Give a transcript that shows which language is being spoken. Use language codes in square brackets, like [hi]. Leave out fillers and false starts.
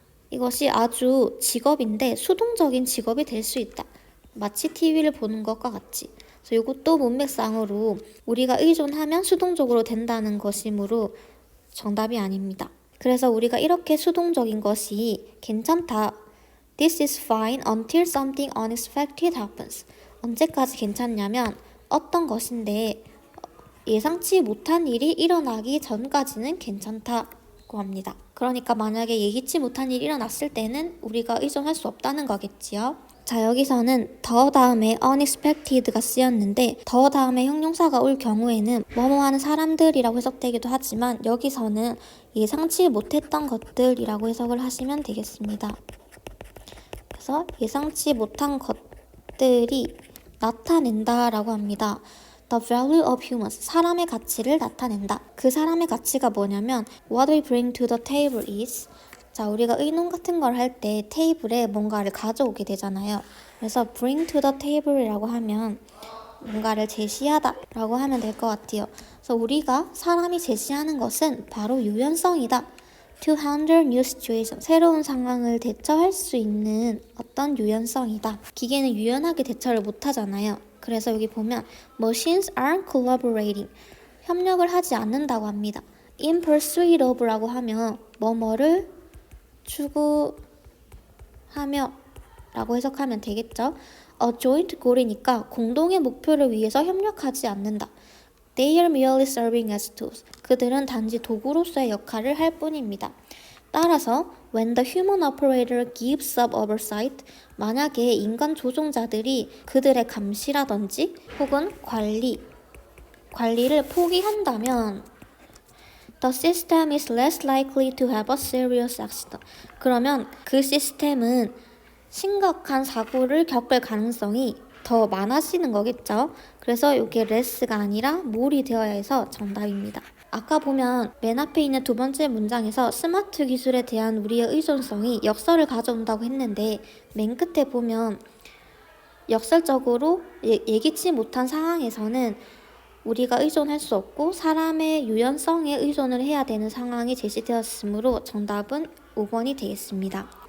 [ko] 이것이 아주 직업인데 수동적인 직업이 될 수 있다. 마치 TV를 보는 것과 같이. 그래서 이것도 문맥상으로 우리가 의존하면 수동적으로 된다는 것이므로 정답이 아닙니다. 그래서 우리가 이렇게 수동적인 것이 괜찮다. [en] This is fine until something unexpected happens. [ko] 언제까지 괜찮냐면 어떤 것인데 예상치 못한 일이 일어나기 전까지는 괜찮다고 합니다. 그러니까 만약에 예기치 못한 일이 일어났을 때는 우리가 의존할 수 없다는 거겠지요. 자, 여기서는 더 다음에 unexpected가 쓰였는데 더 다음에 형용사가 올 경우에는 뭐뭐 하는 사람들이라고 해석되기도 하지만 여기서는 예상치 못했던 것들이라고 해석을 하시면 되겠습니다. 그래서 예상치 못한 것들이 나타낸다 라고 합니다. [en] The value of humans, [ko] 사람의 가치를 나타낸다. 그 사람의 가치가 뭐냐면 [en] What we bring to the table is, [ko] 자, 우리가 의논 같은 걸 할 때 테이블에 뭔가를 가져오게 되잖아요. 그래서 [en] bring to the table [ko] 이라고 하면 뭔가를 제시하다 라고 하면 될 것 같아요. 그래서 우리가 사람이 제시하는 것은 바로 유연성이다. [en] To handle new situation, [ko] 새로운 상황을 대처할 수 있는 어떤 유연성이다. 기계는 유연하게 대처를 못하잖아요. 그래서 여기 보면 [en] Machines aren't collaborating, [ko] 협력을 하지 않는다고 합니다. [en] In pursuit of [ko] 라고 하면 뭐뭐를 추구하며 라고 해석하면 되겠죠. [en] A joint goal [ko] 이니까 공동의 목표를 위해서 협력하지 않는다. [en] They are merely serving as tools. [ko] 그들은 단지 도구로서의 역할을 할 뿐입니다. [en] 따라서 when the human operator gives up oversight, [ko] 만약에 인간 조종자들이 그들의 감시라든지 혹은 관리를 포기한다면 [en] the system is less likely to have a serious accident. [ko] 그러면 그 시스템은 심각한 사고를 겪을 가능성이 더 많아지는 거겠죠. 그래서 이게 less가 아니라 more이 되어야 해서 정답입니다. 아까 보면 맨 앞에 있는 두 번째 문장에서 스마트 기술에 대한 우리의 의존성이 역설을 가져온다고 했는데 맨 끝에 보면 역설적으로 예기치 못한 상황에서는 우리가 의존할 수 없고 사람의 유연성에 의존을 해야 되는 상황이 제시되었으므로 정답은 5번이 되겠습니다.